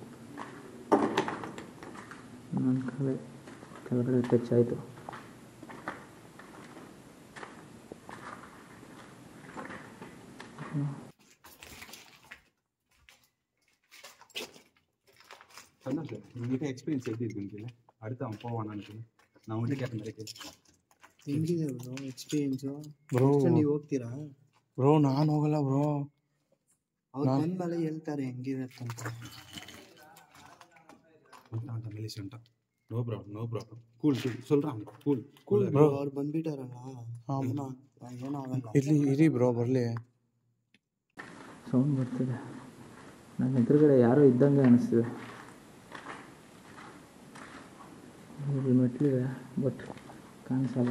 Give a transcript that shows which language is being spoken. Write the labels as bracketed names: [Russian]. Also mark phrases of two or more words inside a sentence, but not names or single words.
[Kannada] ನನ್ನ ಕೆಳಗಡೆ ಟಚ್ ಆಯಿತು. [Tamil] சொன்னேன் சார் உங்கள்கிட்ட எக்ஸ்பீரியன்ஸ் எப்படி இருக்குன்னு கேள்வி. அடுத்து அவன் போவானான்னு நான் உங்கள்கிட்ட கேட்ட மாதிரி கேள்வி. [Kannada] ಹೆಂಗಿದೆ ಬ್ರೋ ಎಕ್ಸ್ಪೀರಿಯನ್ಸು? ಬ್ರೋ ನೀವು ಹೋಗ್ತೀರಾ? ಬ್ರೋ ನಾನು ಹೋಗಲ್ಲ ಬ್ರೋ. ಅವ್ರು ಬಂದ್ಮೇಲೆ ಹೇಳ್ತಾರೆ ಹೆಂಗಿರತ್ತೆ ಅಂತ. [Tamil] வந்துட்டான் மலேஷ் வந்துட்டான். [English] no problem cool [Tamil] சொல்கிறான் கூல் [Kannada] ಬ್ರೋ ಅವ್ರು ಬಂದ್ಬಿಟ್ಟಾರಲ್ಲ, ಏನೂ ಆಗಲ್ಲ. ಇಲ್ಲಿ ಇರಿ ಬ್ರೋ ಬರಲಿ. ಸೌಂಡ್ ಬರ್ತಿದೆ. ನನ್ನ ಎದುರುಗಡೆ ಯಾರೋ ಇದ್ದಂಗೆ ಅನಿಸ್ತಿದೆ. ಇಲ್ಲಿ ಮೆಟ್ಲಿದೆ ಬಟ್ ಕಾಣಿಸಲ್ಲ.